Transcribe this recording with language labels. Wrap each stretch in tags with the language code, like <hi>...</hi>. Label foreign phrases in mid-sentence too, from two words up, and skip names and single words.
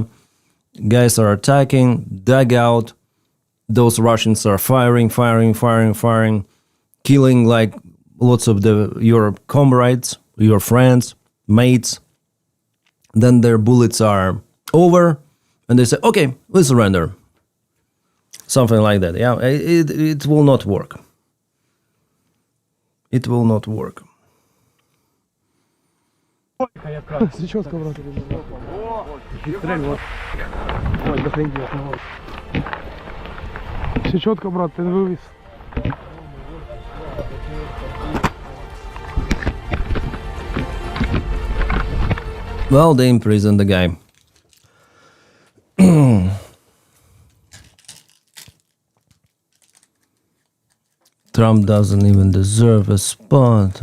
<en>Guys are attacking, dugout. Those Russians are firing, killing like lots of your comrades, your friends, mates. Then their bullets are over, and they say, "Okay, we surrender." Something like that. Yeah, it will not work. It will not work.</en> <ru>Сечетка, брат. Сечетка, брат, ты вывез.</ru> <en>Well, they imprisoned the guy. Trump doesn't even deserve a spot.</en>